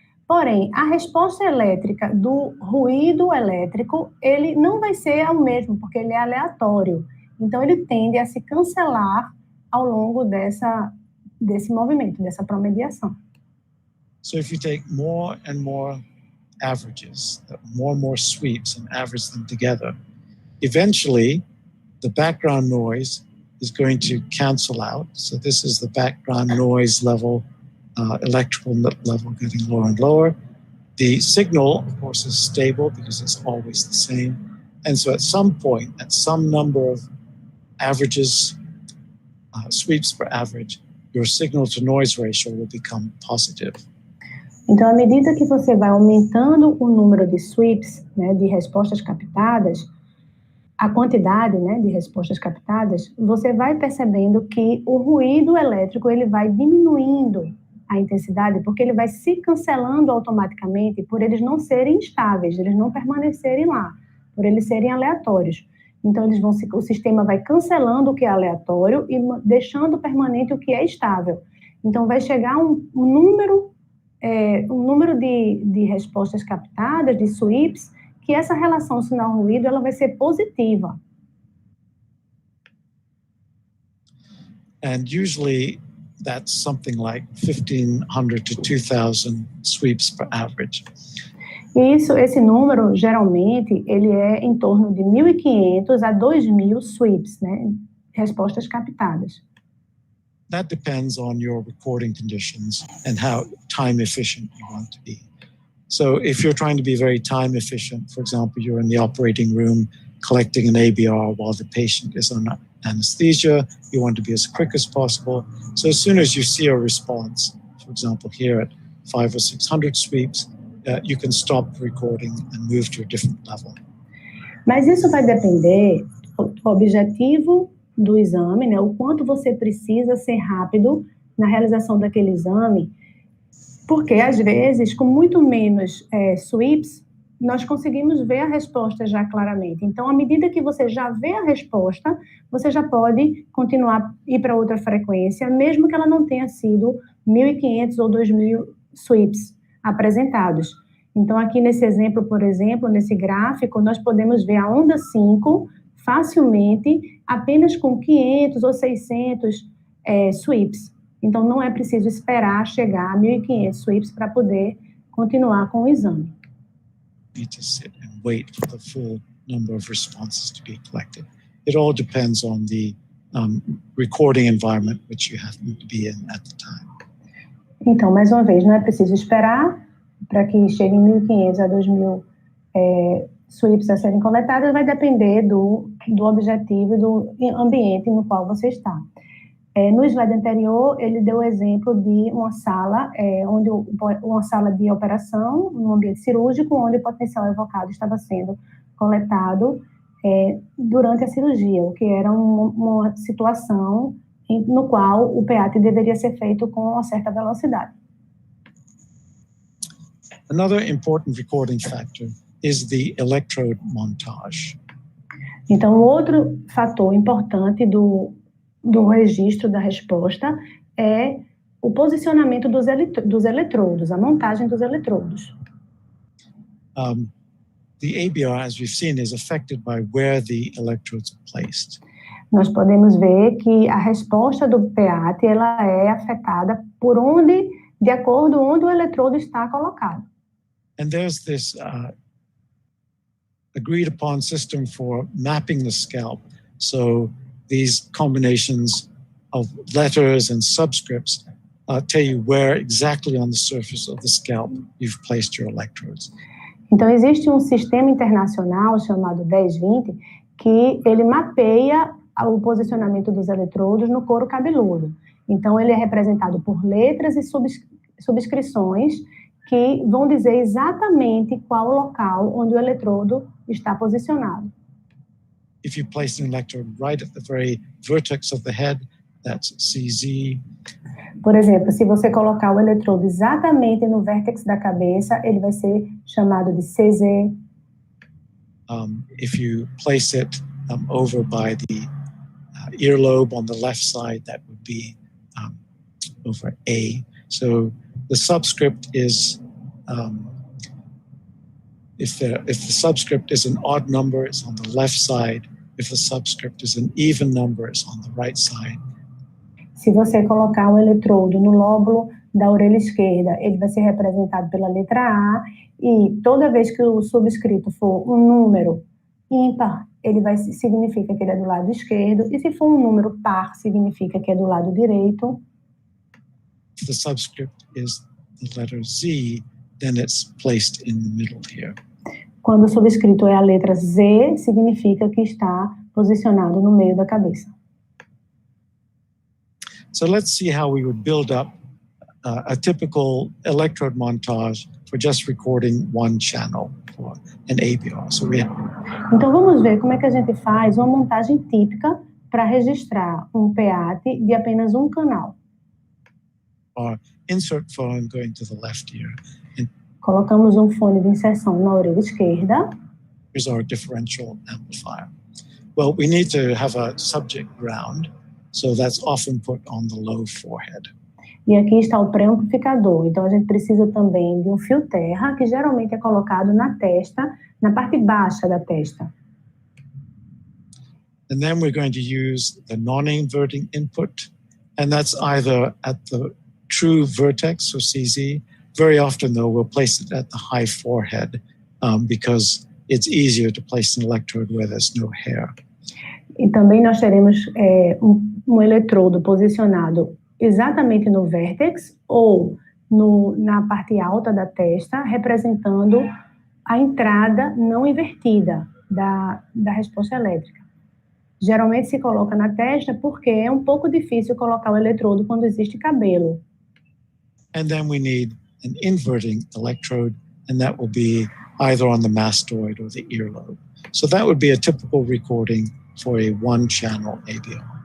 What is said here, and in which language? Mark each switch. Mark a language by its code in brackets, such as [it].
[pt] Porém, a resposta elétrica do ruído elétrico, ele não vai ser o mesmo, porque ele é aleatório. Então, ele tende a se cancelar ao longo desse movimento, dessa promediação. [en] So if you take more and more averages, more and more sweeps, and average them together, eventually the background noise is going to cancel out. So this is the background noise level, electrical level getting lower and lower. The signal, of course, is stable because it's always the same. And so at some point, at some number of averages, sweeps per average, your signal-to-noise ratio will become positive. [pt] Então, à medida que você vai aumentando o número de sweeps, né, de respostas captadas, a quantidade, né, de respostas captadas, você vai percebendo que o ruído elétrico ele vai diminuindo a intensidade, porque ele vai se cancelando automaticamente por eles não serem estáveis, eles não permanecerem lá, por eles serem aleatórios. Então, o sistema vai cancelando o que é aleatório e deixando permanente o que é estável. Então, vai chegar um número de respostas captadas, de sweeps, que essa relação sinal-ruído ela vai ser positiva. [en] And usually that's something like 1,500 to 2,000 sweeps per average. [pt] Esse número, geralmente, ele é em torno de 1.500 a 2.000 sweeps, né? Respostas captadas. [en] That depends on your recording conditions and how time efficient you want to be. So if you're trying to be very time efficient, for example, you're in the operating room collecting an ABR while the patient is on anesthesia, you want to be as quick as possible. So as soon as you see a response, for example, here at 500 or 600 sweeps, you can stop recording and move to a different level. [pt] Mas isso vai depender do objetivo do exame, né? O quanto você precisa ser rápido na realização daquele exame, porque às vezes, com muito menos sweeps, nós conseguimos ver a resposta já claramente. Então, à medida que você já vê a resposta, você já pode continuar, ir para outra frequência, mesmo que ela não tenha sido 1.500 ou 2.000 sweeps apresentados. Então, aqui nesse exemplo, por exemplo, nesse gráfico, nós podemos ver a onda 5 facilmente, apenas com 500 ou 600 sweeps. Então, não é preciso esperar chegar a 1.500 sweeps para poder continuar com o exame. [en] Need to sit and wait for the full number of responses to be collected. It all depends on the recording environment which you happen to be in at the time. [pt] Então, mais uma vez, não é preciso esperar para que cheguem 1.500 a 2.000 sweeps a serem coletadas, vai depender do objetivo e do ambiente no qual você está. No slide anterior, ele deu o exemplo de uma sala, uma sala de operação, num ambiente cirúrgico, onde o potencial evocado estava sendo coletado durante a cirurgia, o que era uma situação no qual o PEATE deveria ser feito com uma certa velocidade. [en] Another important recording factor is the electrode montage. [pt] Então, outro fator importante do registro da resposta é o posicionamento dos eletrodos, a montagem dos eletrodos. [en] The ABR, as we've seen, is affected by where the electrodes are placed. [pt] Nós podemos ver que a resposta do PEATE ela é afetada por de acordo onde o eletrodo está colocado. [en] And there's this agreed upon system for mapping the scalp. So these combinations of letters and subscripts tell you where exactly on the surface of the scalp you've placed your electrodes. [pt] Então, existe um sistema internacional chamado 1020 que ele mapeia o posicionamento dos eletrodos no couro cabeludo. Então, ele é representado por letras e subscrições que vão dizer exatamente qual o local onde o eletrodo está posicionado. [en] If you place an electrode right at the very vertex of the head, that's CZ. [pt] Por exemplo, se você colocar o eletrodo exatamente no vértex da cabeça, ele vai ser chamado de CZ. [en] If you place it over by the earlobe on the left side, that would be over A. So the subscript is, if the subscript is an odd number, it's on the left side. If the subscript is an even number, it's on the right side. [pt] Se você colocar um eletrodo no lóbulo da orelha esquerda, ele vai ser representado pela letra A, e toda vez que o subscrito for um número ímpar, significa que ele é do lado esquerdo, e se for um número par, significa que é do lado direito. [en] If the subscript is the letter Z, then it's placed in the middle here. [pt] Quando o subscrito é a letra Z, significa que está posicionado no meio da cabeça. [en] So let's see how we would build up a typical electrode montage for just recording one channel for an ABR. [pt] Então vamos ver como é que a gente faz uma montagem típica para registrar um PEATE de apenas um canal. [en] Our insert phone going to the left ear. [pt] Colocamos um fone de inserção na orelha esquerda. [en] Here's our differential amplifier. Well, we need to have a subject ground, so that's often put on the low forehead. [pt] E aqui está o pré-amplificador. Então, a gente precisa também de um fio terra, que geralmente é colocado na testa, na parte baixa da testa. [en] And then we're going to use the non-inverting input And that's either at the true vertex or CZ. Very often, though, we'll place it at the high forehead because it's easier to place an electrode where there's no hair. [pt] E também nós teremos um eletrodo posicionado exatamente no vértex ou na parte alta da testa, representando a entrada não invertida da resposta elétrica. Geralmente se coloca na testa porque é um pouco difícil colocar o eletrodo quando existe cabelo. [en] And then we need an inverting electrode, and that will be either on the mastoid or the earlobe. So that would be a typical recording for a one-channel ABR.